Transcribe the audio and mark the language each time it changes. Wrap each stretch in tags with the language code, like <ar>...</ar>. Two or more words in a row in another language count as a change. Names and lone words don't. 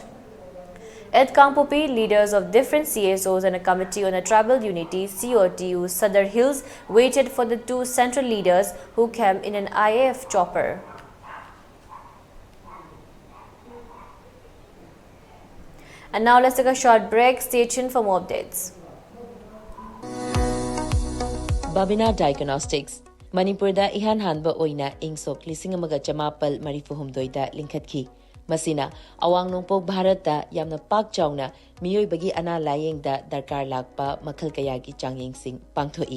<en>At Kangpokpi, leaders of different CSOs and a committee on a tribal unity COTU Sadar Hills waited for the two central leaders who came in an IAF chopper. And now let's take a short break. Stay tuned for more updates.</en> <mni>Babina Diagnostics Manipurda ihan hanba oina ingsok lisingamaga chamapal marifuhumdoida linkhatki. Masina awang nongpok Bharata yamna pak chawna miyoi bagi ana layeng da darkar lakpa makhal kayagi changyeng sing pangthoi.</mni>